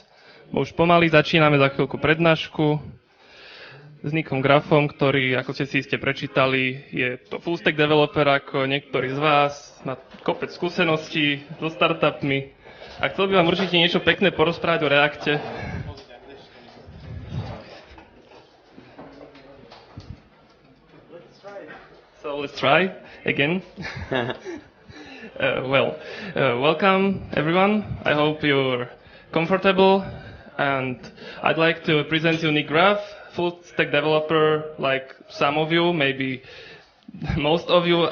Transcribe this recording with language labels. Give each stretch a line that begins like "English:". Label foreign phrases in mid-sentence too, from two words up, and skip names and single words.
Slovak: Bo už pomaly začíname za chvíľku prednášku s Nikom Grafom, ktorý, ako ste si iste prečítali, je to
English: full stack developer
Slovak: ako niektorý z vás, má kopec skúseností so startupmi a chcel by vám určite niečo pekné porozprávať o Reacte.
English: So let's try again. Welcome everyone. I hope you're comfortable, and I'd like to present you Nik Graf, full stack developer like some of you, maybe most of you.